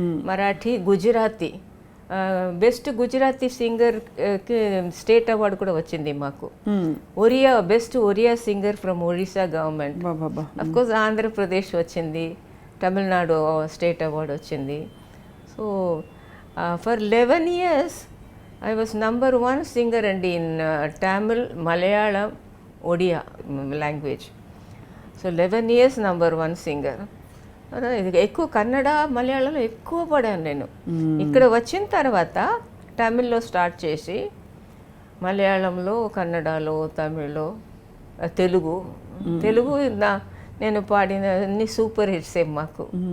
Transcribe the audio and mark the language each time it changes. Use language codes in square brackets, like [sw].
[te] Marathi, Gujarati, best Gujarati సింగర్కి state award కూడా వచ్చింది మాకు. Oriya, [en] Best Oriya singer from Orissa government. [te] Of course Andhra Pradesh వచ్చింది, తమిళనాడు స్టేట్ అవార్డు వచ్చింది. [en] So for 11 years I was number 1 singer and in Tamil, Malayalam, Odia language. So 11 years number 1 singer. [te] ఎక్కువ కన్నడ, మలయాళంలో ఎక్కువ పాడాను నేను. ఇక్కడ వచ్చిన తర్వాత తమిళ్లో స్టార్ట్ చేసి మలయాళంలో, కన్నడలో, తమిళ్లో, తెలుగు నేను పాడిన అన్ని సూపర్ హిట్సే మాకు.